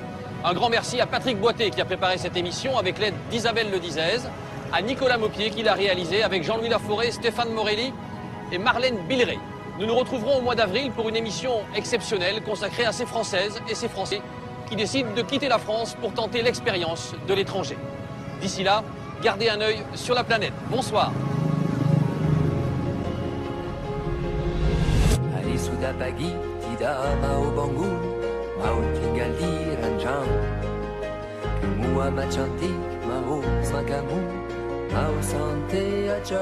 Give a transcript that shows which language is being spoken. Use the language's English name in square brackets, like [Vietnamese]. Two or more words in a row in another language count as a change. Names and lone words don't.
[French] Un grand merci à Patrick Boité qui a préparé cette émission avec l'aide d'Isabelle Ledizaise, à Nicolas Maupier qui l'a réalisé avec Jean-Louis Laforêt, Stéphane Morelli et Marlène Billeret. Nous nous retrouverons au mois d'avril pour une émission exceptionnelle consacrée à ces Françaises et ces Français qui décident de quitter la France pour tenter l'expérience de l'étranger. D'ici là, gardez un œil sur la planète. Bonsoir. [Indonesian] Sudah pagi, tidak mau bangun, mau tinggal di ranjang. Kamu amat cantik, mau sama kamu, mau santai aja.